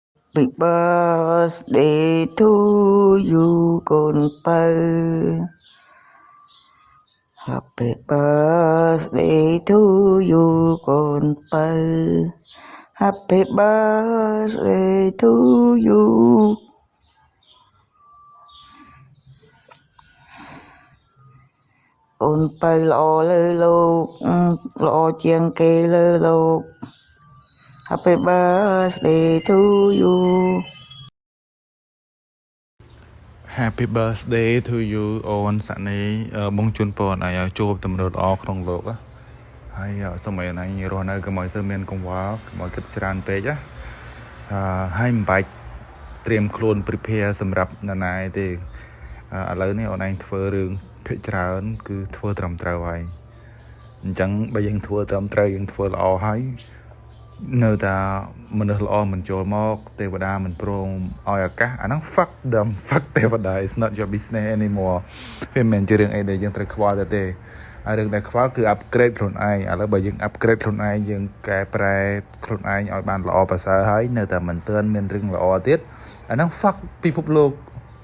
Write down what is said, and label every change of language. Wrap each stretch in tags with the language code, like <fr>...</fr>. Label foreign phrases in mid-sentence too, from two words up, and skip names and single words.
<en>Happy birthday to you កូនពៅ Happy birthday to you កូនពៅ Happy birthday to you</en> <km>កូនពៅល្អលើលោកល្អជាងគេលើលោក</km> <en>Happy birthday to you Happy birthday to you</en> <km>អូនសាក់នេះបងជូនពរឲ្យជួបតម្រុតល្អក្នុងលោកហើយសូមឲ្យអញរស់នៅកុំឲ្យសើមានកង្វល់កុំឲ្យ គិតច្រើនពេកហើយមិនបាច់ត្រៀមខ្លួន prepare សម្រាប់នរណាទេឥឡូវនេះអូនឯងធ្វើរឿងភាគច្រើន គឺធ្វើត្រឹមត្រូវហើយអញ្ចឹងបើយើងធ្វើត្រឹមត្រូវយើងធ្វើល្អហើយនៅតែមនុស្សល្អមិនចូលមកទេវតាមិនព្រមឲ្យឱកាសអាហ្នឹង</km> <en>fuck them fuck</en> <km>ទេវតា</km> <en>is not your business anymore</en> <km>វាមិនមែនជារឿងអីដែលយើងត្រូវខ្វល់ទេហើយរឿងដែលខ្វល់គឺ upgrade ខ្លួនឯងឥឡូវបើយើង upgrade ខ្លួនឯងយើងកែប្រែខ្លួនឯងឲ្យបានល្អប្រសើរហើយនៅតែមិនទាន់មានរឿងល្អទៀតអាហ្នឹង fuck ពិភពលោក</km>